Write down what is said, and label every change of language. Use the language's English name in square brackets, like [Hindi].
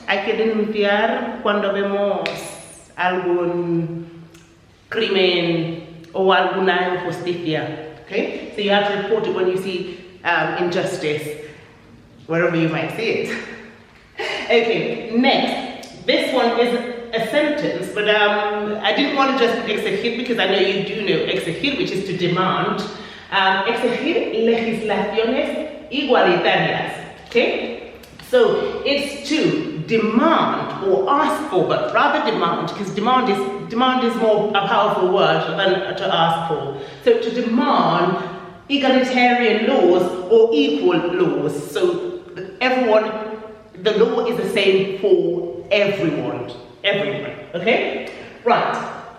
[Spanish] hay que denunciar cuando vemos algún crimen o alguna injusticia. [English] Okay? So you have to report it when you see injustice, wherever you might see it. Okay, next. This one is a sentence, but I didn't want to just exigir because I know you do know exigir, which is to demand. [Spanish] Exigir legislaciones igualitarias. [English] Okay? So it's to demand or ask for, but rather demand, because demand is more a powerful word than to ask for. So to demand egalitarian laws or equal laws. So everyone, the law is the same for everyone, okay? Right.